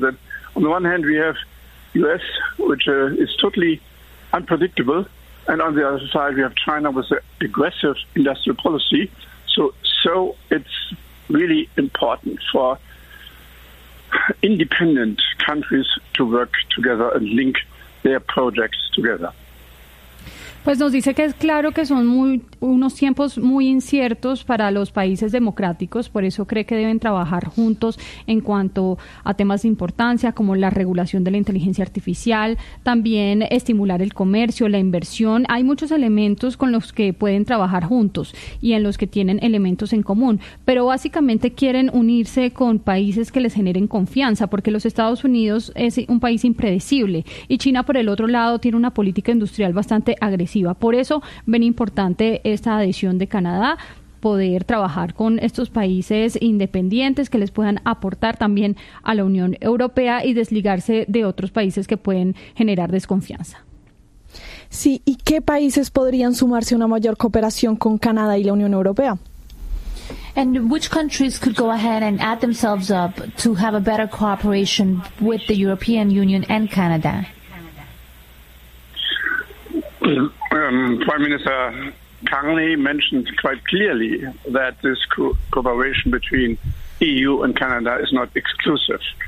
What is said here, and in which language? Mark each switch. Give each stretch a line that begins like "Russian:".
English: That on the one hand, we have U.S., which is totally unpredictable. And on the other side, we have China with the aggressive industrial policy. So it's really important for independent countries to work together and link their projects together.
Spanish: Pues nos dice que es claro que son unos tiempos muy inciertos para los países democráticos, por eso cree que deben trabajar juntos en cuanto a temas de importancia como la regulación de la inteligencia artificial, también estimular el comercio, la inversión. Hay muchos elementos con los que pueden trabajar juntos y en los que tienen elementos en común, pero básicamente quieren unirse con países que les generen confianza, porque los Estados Unidos es un país impredecible y China, por el otro lado, tiene una política industrial bastante agresiva. Por eso ven importante esta adhesión de Canadá, poder trabajar con estos países independientes que les puedan aportar también a la Unión Europea y desligarse de otros países que pueden generar desconfianza. Sí, ¿y qué países podrían sumarse a una mayor cooperación con Canadá y la Unión Europea?
English: And which countries could go ahead and add themselves up to have a better cooperation with the European Union and Canada? Prime Minister Carney mentioned quite clearly that this cooperation between EU and Canada is not exclusive.